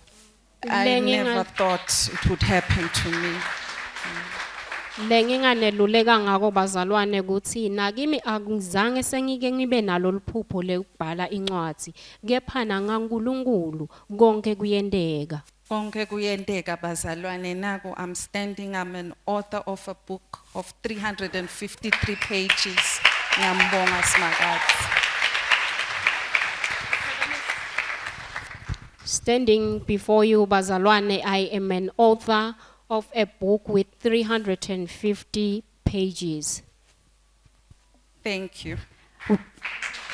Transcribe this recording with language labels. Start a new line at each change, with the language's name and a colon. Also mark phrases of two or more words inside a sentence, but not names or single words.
English: I never thought it would happen to me.
Swati: Lenginganeluleka ngako bazalwane ukuthi nakimi akuzange sengike ngibe nalo liphupho lekubhala incwadi kephana ngaNkulunkulu konke kuyendeka. Konke kuyendeka bazalwane naku
English: I'm standing, I'm an author of a book of 353 pages.
Swati: Ngiyambonga simakathe.
English: Standing before you bazalwane, I am an author of a book with 350 pages. Thank you.